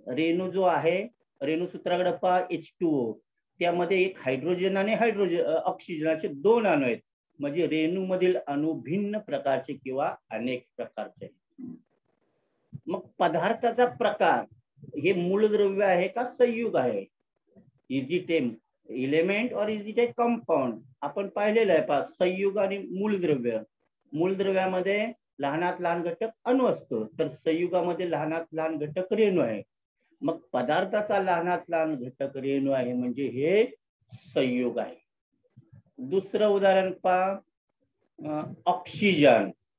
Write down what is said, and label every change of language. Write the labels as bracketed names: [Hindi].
[Marathi] रेणू जो आहे रेणूसूत्राकडे पहा H2O, त्यामध्ये एक हायड्रोजन आणि ऑक्सिजन असे 2 अणू आहेत. म्हणजे रेणू मधील अणू भिन्न प्रकारचे किंवा अनेक प्रकारचे आहेत. मग पदार्थाचा प्रकार हे मूलद्रव्य आहे का संयुग आहे? [English] Is it a element or is it a compound? [Marathi] आपण पाहिलेलं आहे पहा, संयुग आणि मूलद्रव्य. मूलद्रव्यामध्ये लहानात लहान घटक अणू असतो, तर संयुगामध्ये लहानात लहान घटक रेणू आहे. मग पदार्थाचा लहानात लहान घटक रेणू आहे म्हणजे हे संयुग आहे. दुसरं उदाहरण पहा. ऑक्सिजन.